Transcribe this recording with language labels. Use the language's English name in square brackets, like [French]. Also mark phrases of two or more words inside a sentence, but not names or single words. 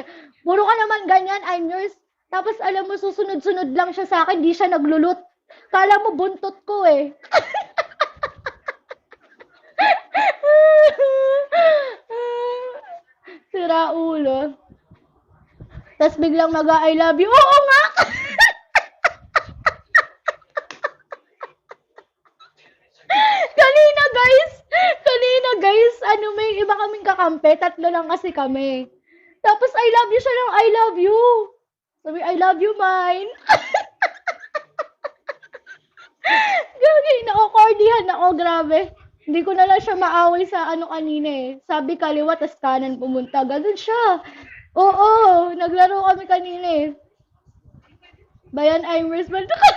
[Filipino] Puro ka naman ganyan, [English] I'm yours. [Filipino] Tapos alam mo, susunod-sunod lang siya sa akin. Di siya naglulot. Kala mo, buntot ko eh. Sira ulo. Tapos biglang mag- [English] I love you. [Filipino] Oo nga! Kanina guys, may iba kaming kakampi. 3 lang kasi kami. Tapos [English] I love you [Filipino] siya ng [English] I love you. Sabi, I love you, mine. [Filipino] Gagi, nako-cordihan ako, grabe. Hindi ko na lang siya maaway sa kanina eh. Sabi kaliwa, tas kanan pumunta. Ganun siya. Oo, naglaro kami kanina eh. Bayan Imers man.